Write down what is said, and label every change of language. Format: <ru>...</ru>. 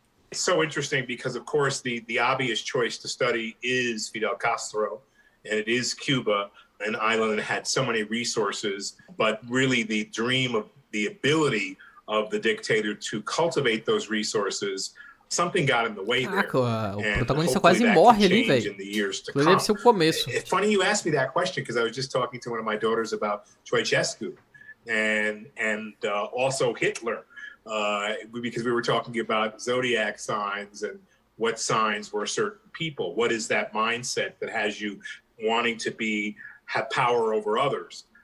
<en>It's so interesting because, of course, the obvious choice to study is Fidel Castro, and it is Cuba, an island that had so many resources, but really the dream of the ability of the dictator to cultivate those resources, something got in the way there.</en> <pt>O protagonista quase morre ali, velho. Deve ser o começo.</pt> <en>It's funny you asked me that question because I was just talking to one of my daughters about Ceausescu and also Hitler. Because we were talking about zodiac signs and what signs were certain people. What is that mindset that has you wanting to have power over others?</en>